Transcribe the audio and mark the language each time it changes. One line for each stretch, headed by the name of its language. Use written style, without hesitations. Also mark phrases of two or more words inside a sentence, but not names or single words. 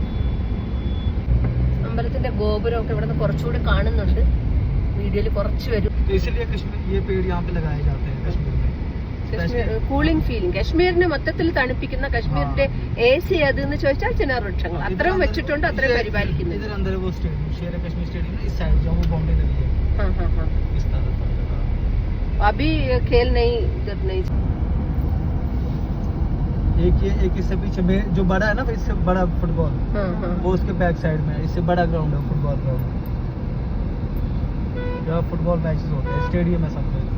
Malayalam: അമ്പലത്തിന്റെ ഗോപുരമൊക്കെ ഇവിടെ നിന്ന് കുറച്ചുകൂടി കാണുന്നുണ്ട്, വീഡിയോയിൽ കുറച്ച് വരും.
English: cooling feeling,
Malayalam: കശ്മീരിനെ മൊത്തത്തിൽ തണുപ്പിക്കുന്ന, കശ്മീരിന്റെ AC അതെന്ന് ചോദിച്ചാൽ ചിനാർ വൃക്ഷങ്ങൾ അത്രയും വെച്ചിട്ടുണ്ട്, അത്രയും പരിപാലിക്കുന്നുണ്ട്.
Hindi: अभी खेल नहीं इधर नहीं. एक इससे पीछे में जो बड़ा है ना, इससे बड़ा फुटबॉल, वो उसके
English: back side
Hindi: में है. इससे बड़ा ग्राउंड है
English: football ground,
Hindi: जहाँ
English: football matches
Hindi: होते हैं, स्टेडियम है समझो इसको.